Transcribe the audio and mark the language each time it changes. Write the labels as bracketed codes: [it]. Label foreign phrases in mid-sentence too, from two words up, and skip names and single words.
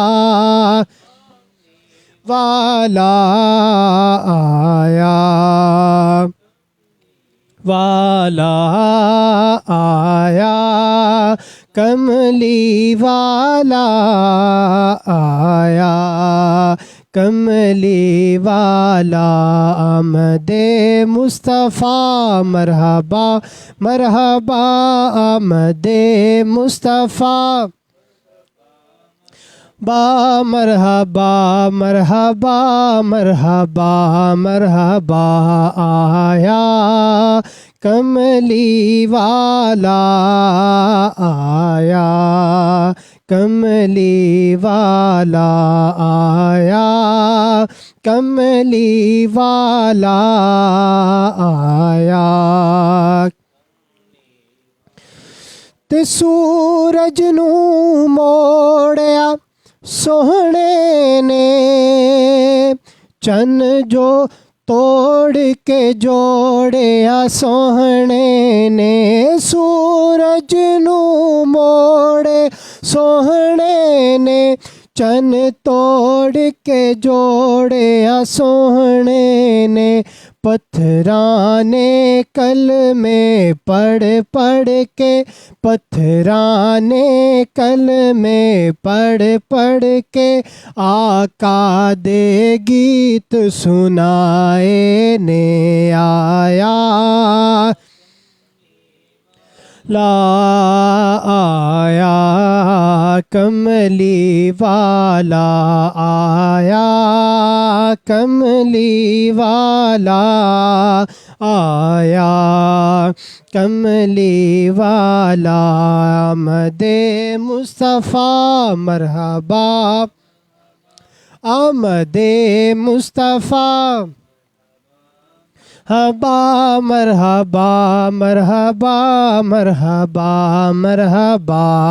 [pa] والا آیا والا آیا کملی والا آیا کملی والا [ur] آمد مصطفیٰ مرحبا مرحبا آمد مصطفیٰ با مرحبا مرحبا مرحبا مرحبا [pa] آیا کملی والا آیا کملی والا آیا کملی والا آیا تے سورج نو موڑیا سوہنے نے چن جو توڑ کے جوڑیا سوہنے نے سورج نو موڑے سوہنے نے چن توڑ کے جوڑیا سوہنے نے پتھراں نے کلمے پڑھ کے پتھراں نے کلمے پڑھ کے آقا دے گیت سنائے نے آیا لا آیا کملی والا آیا کملی والا آیا کملی والا [ur] آمد مصطفیٰ مرحبا آمد مصطفیٰ مرحبا مرحبا مرحبا مرحبا مرحبا